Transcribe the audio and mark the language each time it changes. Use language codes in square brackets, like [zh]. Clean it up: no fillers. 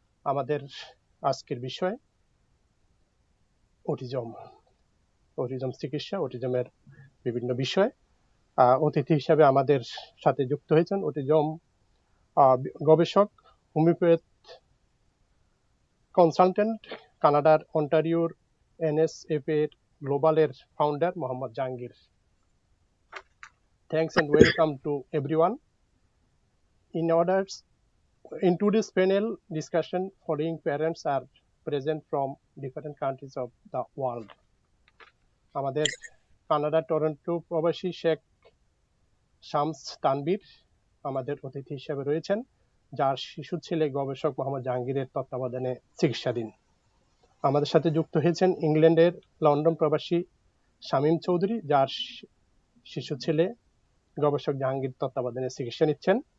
[bn] আমাদের আজকের বিষয় অটিজম চিকিৎসা, অটিজমের বিভিন্ন বিষয়। অতিথি হিসাবে আমাদের সাথে যুক্ত হয়েছেন অটিজম গবেষক, হোমিওপ্যাথ কনসালটেন্ট, কানাডার অন্টারিওর এনএসএফ এর গ্লোবালের founder Mohammad Jahangir. [en] Thanks and welcome to everyone. In today's panel discussion, following parents are present from different countries of the world. [bn] আমাদের কানাডা টরন্টো প্রবাসী শেখ শামস তানবীর আমাদের অতিথি হিসেবে রয়েছেন, যার শিশু ছেলে গবেষক মোহাম্মদ জাহাঙ্গীরের তত্ত্বাবধানে চিকিৎসাধীন। আমাদের সাথে যুক্ত হয়েছেন ইংল্যান্ডের লন্ডন প্রবাসী শামীম চৌধুরী, যার শিশু ছেলে গবেষক জাহাঙ্গীর তত্ত্বাবধানে চিকিৎসা নিচ্ছেন।